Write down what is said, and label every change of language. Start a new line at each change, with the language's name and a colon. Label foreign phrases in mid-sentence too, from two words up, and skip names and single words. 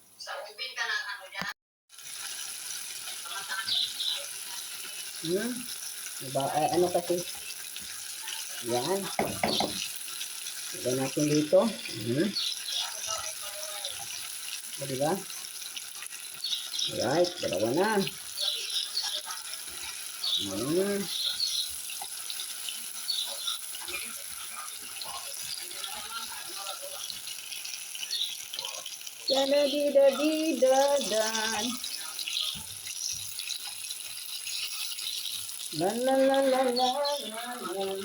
Filipino: Diba? Ay, ano kasi? Yan. Lagyan natin dito. O, diba? Alright, dalawa na. Da-da-di-da-di-da-dan. La la la la la la.